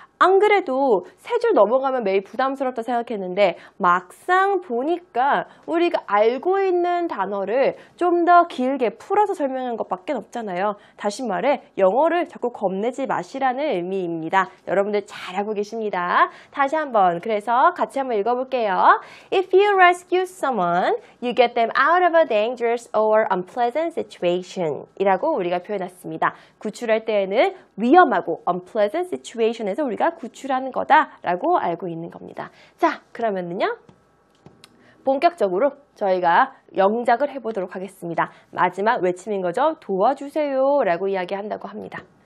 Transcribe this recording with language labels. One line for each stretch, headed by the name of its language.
Korean: 안 그래도 세 줄 넘어가면 매일 부담스럽다 생각했는데 막상 보니까 우리가 알고 있는 단어를 좀 더 길게 풀어서 설명한 것밖에 없잖아요. 다시 말해 영어를 자꾸 겁내지 마시라는 의미입니다. 여러분들 잘하고 계십니다. 다시 한번 그래서 같이 한번 읽어볼게요.
English: If you rescue someone, you get them out of a dangerous or unpleasant situation
Korean: 이라고 우리가 표현했습니다. 구출할 때에는 위험하고 unpleasant situation에서 우리가 구출하는 거다라고 알고 있는 겁니다. 자, 그러면은요. 본격적으로 저희가 영작을 해보도록 하겠습니다. 마지막 외침인 거죠. 도와주세요 라고 이야기한다고 합니다.